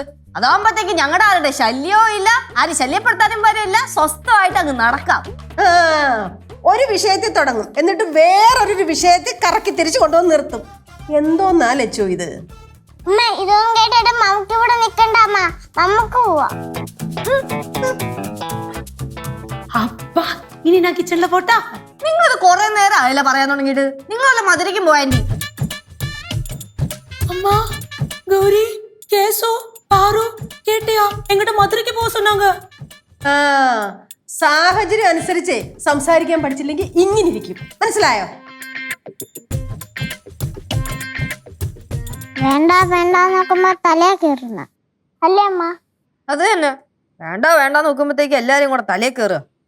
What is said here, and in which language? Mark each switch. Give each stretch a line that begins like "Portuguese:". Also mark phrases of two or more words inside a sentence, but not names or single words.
Malayalam: അതാകുമ്പോഴത്തേക്ക് ഞങ്ങളുടെ ആരുടെ ശല്യവും ഇല്ല, ആരും ശല്യപ്പെടുത്താനും വരില്ല, സ്വസ്ഥമായിട്ട് അങ്ങ് നടക്കാം. ഒരു വിഷയത്തിൽ തുടങ്ങും, എന്നിട്ട് വേറൊരു വിഷയത്തിൽ കറക്കി തിരിച്ചു കൊണ്ടുവന്ന് നിർത്തും. എന്തോന്നാ ലച്ചു ഇത്? അമ്മ ഇതൊന്നും കേട്ടിട്ട് നമുക്ക് ഇവിടെ നിക്കണ്ട അമ്മ, നമുക്ക് പോവാ.
Tamil: அப்பா இனி நான் கிச்சன்ல போட்டா?
Malayalam: നിങ്ങളിത് കുറെ നേരം ആയില്ല പറയാൻ തുടങ്ങിയിട്ട്. നിങ്ങൾ വല്ല മധുരയ്ക്കും പോയാൻറ്റി.
Tamil: அம்மா, கௌரி, கேசோ, பாரு கேட்டியா? எங்கிட்ட மதுரைக்கு போக சொன்னாங்க.
Malayalam: സാഹചര്യം അനുസരിച്ച് സംസാരിക്കാൻ പഠിച്ചില്ലെങ്കിൽ ഇങ്ങനെ ഇരിക്കും, മനസ്സിലായോ? വേണ്ട വേണ്ട നോക്കുമ്പോ തലേ കയറുന്ന അല്ലേ അമ്മ? അത് തന്നെ, വേണ്ട നോക്കുമ്പോഴത്തേക്ക് എല്ലാരും കൂടെ തലേ കയറുക.